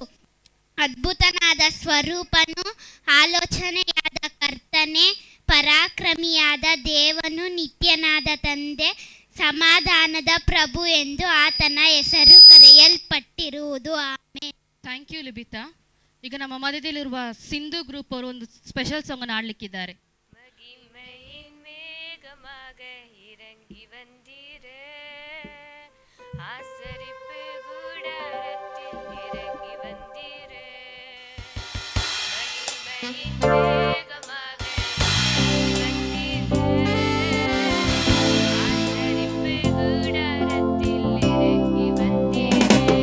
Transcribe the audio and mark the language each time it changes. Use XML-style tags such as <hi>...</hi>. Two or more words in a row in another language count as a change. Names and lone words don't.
<kn>ಅದ್ಭುತನಾದ ಸ್ವರೂಪನು, ಆಲೋಚನೆಯಾದ ಕರ್ತನೆ, ಪರಾಕ್ರಮಿಯಾದ ದೇವನು, ನಿತ್ಯನಾದ ತಂದೆ, ಸಮಾಧಾನದ ಪ್ರಭು ಎಂದು ಆತನ ಹೆಸರು ಕರೆಯಲ್ಪಟ್ಟಿರುವುದು. ಆಮೇಲೆ.</kn> <en>thank you Libitha.</en> <kn>ಈಗ ನಮ್ಮ ಮಧ್ಯದಲ್ಲಿರುವ ಸಿಂಧು ಗ್ರೂಪ್ ಅವರು ಒಂದು</kn> <en>special song</en> <kn>ಅನ್ನು ಆಡ್ಲಿಕ್ಕಿದ್ದಾರೆ.</kn> <ta>மகிமையின் மேகமாக இறங்கி வந்தீரே, ஆசரிப்பு கூடாரத்தில் இறங்கி வந்தீரே. மகிமையின் மேகமாக இறங்கி வந்தீரே, ஆசரிப்பு கூடாரத்தில் இறங்கி வந்தீரே.</ta>